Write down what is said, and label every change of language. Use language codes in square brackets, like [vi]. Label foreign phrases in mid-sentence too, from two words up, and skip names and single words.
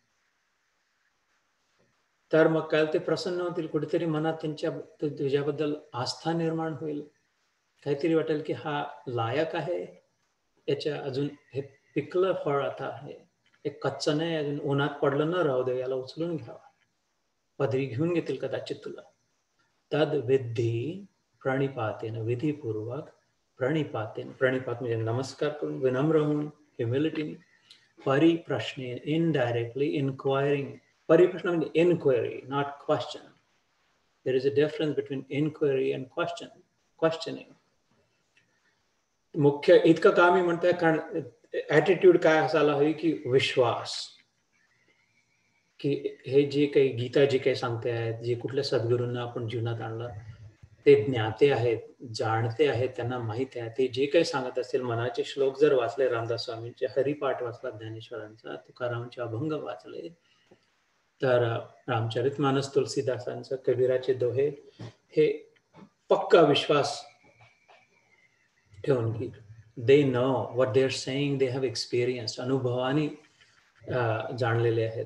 [mr] तर मग काय ते प्रसन्न होतील, कुठेतरी मनात तुझ्याबद्दल आस्था निर्माण होईल, काहीतरी वाटेल की हा लायक आहे, याच्या अजून हे पिकलं फळ आता आहे, एक कच्चं नाही, अजून उन्हात पडलं न राहू दे, याला उचलून घ्यावा, पदरी घेऊन घेतील कदाचित तुला. [sa] तद विधी प्रणिपातेन, विधीपूर्वक प्रणिपातेन, [mr] प्रणिपात म्हणजे नमस्कार करून, विनम्र होऊन, ह्युमिलिटीने, परिप्रश्नेन, [en] indirectly inquiring. [mr] परिप्रश्न म्हणजे इन्क्वायरी, [en] not question. there is a difference between inquiry and questioning. [mr] मुख्य इतकं का मी म्हणतोय, कारण ऍटिट्यूड काय असायला हवी, की विश्वास, की हे जे काही गीता जे काही सांगते आहेत, जे कुठल्या सद्गुरूंना आपण जीवनात आणलं, ते ज्ञाते आहेत, जाणते आहेत, त्यांना माहित आहे, ते जे काही सांगत असतील, मनाचे श्लोक जर वाचले, रामदास स्वामींचे हरिपाठ वाचला, ज्ञानेश्वरांचा, तुकारामांचे अभंग वाचले, तर रामचरितमानस तुलसीदासांचं, कबीराचे दोहे, हे पक्का विश्वास ठेवून की [en] they know what they are saying, they have experience, [mr] अनुभवाने जाणलेले आहेत.